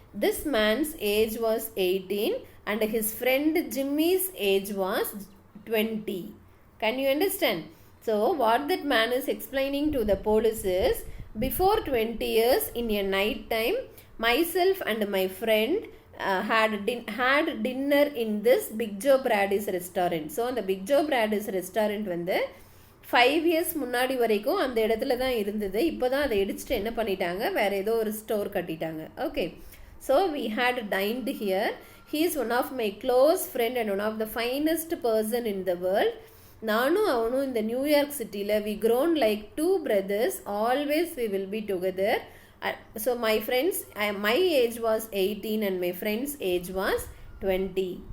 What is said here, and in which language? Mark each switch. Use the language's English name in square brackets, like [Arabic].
[English] This man's age was 18 and his friend Jimmy's age was 20. Can you understand? So what that man is explaining to the police is, before 20 years in a night time, myself and my friend had dinner in this Big Joe Brady's restaurant. [Tamil] So அந்த Big Joe Brady's restaurant வந்து 5 years முன்னாடி வரைக்கும் அந்த இடத்துல தான் இருந்தது. இப்போ தான் அதை இடிச்சிட்டு என்ன பண்ணிட்டாங்க, வேறு ஏதோ ஒரு ஸ்டோர் கட்டிட்டாங்க. [English] Okay, so we had dined here. He is one of my close friend and one of the finest person in the world. [Tamil] நானும் அவனும் இந்த நியூயார்க் சிட்டியில் [English] we grown like two brothers. Always we will be together. So my friends, my age was 18 and my friend's age was 20.